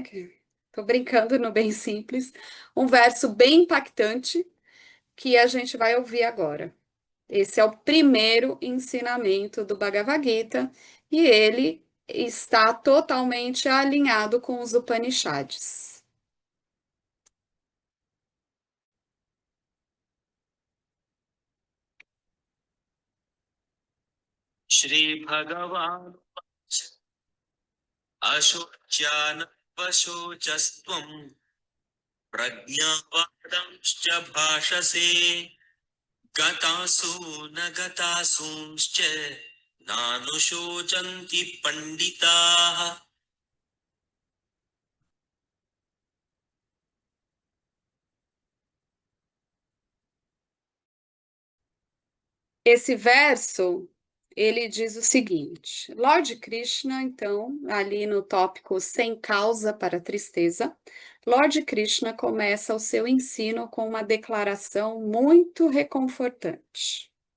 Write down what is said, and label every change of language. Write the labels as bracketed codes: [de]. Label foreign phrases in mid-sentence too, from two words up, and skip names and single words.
[pt] Tô brincando no bem simples, um verso bem impactante que a gente vai ouvir agora. Esse é o primeiro ensinamento do Bhagavad Gita e ele está totalmente alinhado com os Upanishads. [sa] श्री भगवान् अशोच्यान् वशोचस्त्वम् प्रज्ञावादांश्च भाषसे गतासु नगतासुंश्च्य नानुशोचन्ति पण्डिताः. [pt] Esse verso, ele diz o seguinte: Lord Krishna, então, ali no tópico sem causa para tristeza, Lord Krishna começa o seu ensino com uma declaração muito reconfortante.